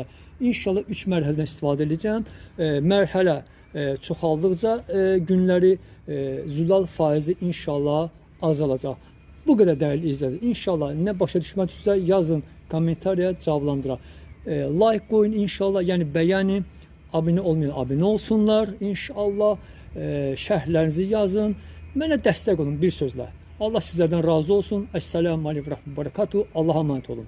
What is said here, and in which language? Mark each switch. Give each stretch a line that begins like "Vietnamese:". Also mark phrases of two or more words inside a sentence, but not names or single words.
Azerbaijani: İnşallah 3 mərhələdən istifadə edəcəm. Mərhələ çoxaldıqca günləri zülal faizi inşallah azalacaq. Bu qədər dəyərli izləyicilər. İnşallah nə başa düşmədinizsə yazın, kommentariya cavablandıraq. Like qoyun inşallah, yəni bəyənin, abunə olmayan abunə olsunlar inşallah. Şərhlərinizi yazın. Mənə dəstək olun bir sözlə.
Turkish: Allah sizlerden razı olsun.
Arabic: السلام عليكم و رحمة الله و بركاته.
Turkish: Allah'a emanet olun.